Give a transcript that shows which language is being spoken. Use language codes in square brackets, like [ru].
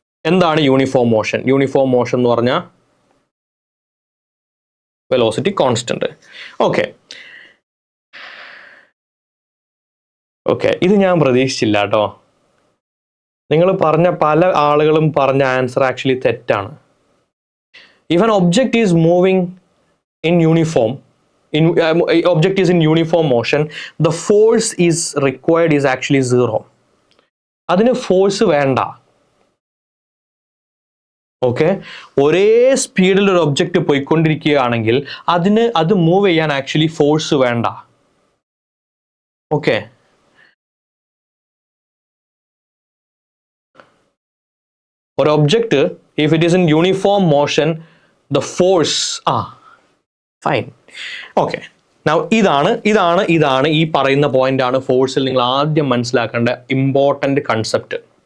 [ml] എന്താണ് uniform motion? Uniform motion എന്ന് പറഞ്ഞാൽ വെലോസിറ്റി കോൺസ്റ്റന്റ്. ഓക്കെ, ഇത് ഞാൻ പ്രതീക്ഷിച്ചില്ല കേട്ടോ. നിങ്ങൾ പറഞ്ഞ പല ആളുകളും പറഞ്ഞ ആൻസർ ആക്ച്വലി തെറ്റാണ്. [en] If an object is moving in uniform, object is in uniform motion, the force is required is actually 0. [ml] അതിന് ഫോഴ്സ് വേണ്ട. ഓക്കെ, ഒരേ സ്പീഡിൽ ഒരു ഒബ്ജക്റ്റ് പോയിക്കൊണ്ടിരിക്കുകയാണെങ്കിൽ അത് മൂവ് ചെയ്യാൻ ആക്ച്വലി ഫോഴ്സ് വേണ്ട. ഓക്കെ, ഒരു object [en] If it is in uniform motion, the force, fine. Okay. [ml] Now, ഇതാണ് ഈ പറയുന്ന പോയിന്റ് ആണ് ഫോഴ്സിൽ നിങ്ങൾ ആദ്യം മനസ്സിലാക്കേണ്ട ഇമ്പോർട്ടന്റ് കൺസെപ്റ്റ്.